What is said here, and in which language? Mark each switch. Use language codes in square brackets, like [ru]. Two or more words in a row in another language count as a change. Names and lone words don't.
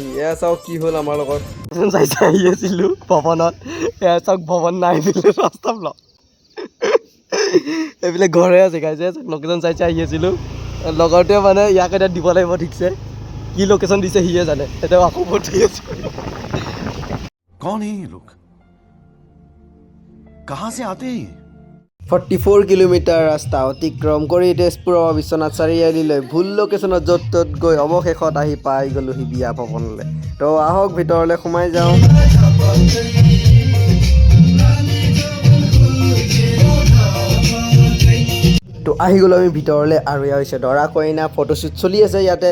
[as] এয়া চাওক কি হ'ল আমাৰ লগত। আহি আছিলো ভৱনত। এয়া চাওক ভৱন নাই দিলে ৰাস্তা ব্লক। এইবিলাক ঘৰে আছে গাইছে। লোকেশ্যন চাই আহি আছিলো। লগৰটোৱে মানে ইয়াক এতিয়া দিব লাগিব ঠিকছে। কি লোকেশ্যন দিছে সিয়ে জানে। এতিয়া আকৌ পঠি আছো। [hi] कौन है ये लोग? कहां से आते हैं? [as] 44 কিলোমিটাৰ ৰাস্তা অতিক্ৰম কৰি তেজপুৰৰ বিশ্বনাথ চাৰিআলিলৈ ভুল লোকেশ্যনত য'ত ত'ত গৈ অৱশেষত আহি পাই গ'লোহি বিয়া ভৱনলৈ। তো আহক ভিতৰলৈ সোমাই যাওঁ। তো আহি গ'লোঁ আমি ভিতৰলৈ আৰু এয়া হৈছে দৰা কইনা ফটোশ্বুট চলি আছে ইয়াতে।